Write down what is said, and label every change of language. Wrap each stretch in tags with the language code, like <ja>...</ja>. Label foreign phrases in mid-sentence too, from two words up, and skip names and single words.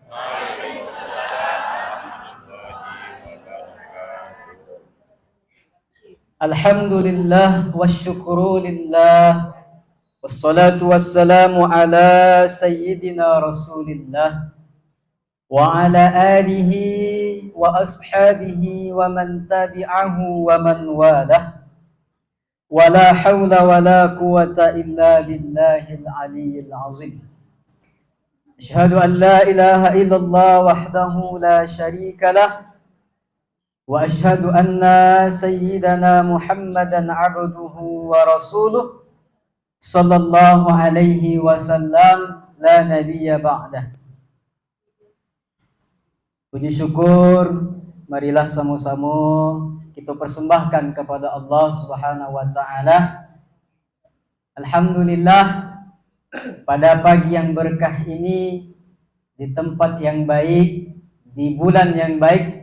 <ar>الحمد لله والشكر لله والصلاة والسلام على سيدنا رسول الله وعلى آله وأصحابه ومن تبعه ومن والاه ولا حول ولا قوة إلا بالله العلي العظيم. أشهد أن لا إله إلا الله وحده لا شريك له وأشهد أن سيدنا محمدا عبده ورسوله صلى الله عليه وسلم لا نبي بعده.</ar> <id>Puji syukur marilah sama-sama kita persembahkan kepada Allah</id> <ar>سبحانه وتعالى.</ar> <id>Alhamdulillah, pada pagi yang berkah ini, di tempat yang baik, di bulan yang baik,</id>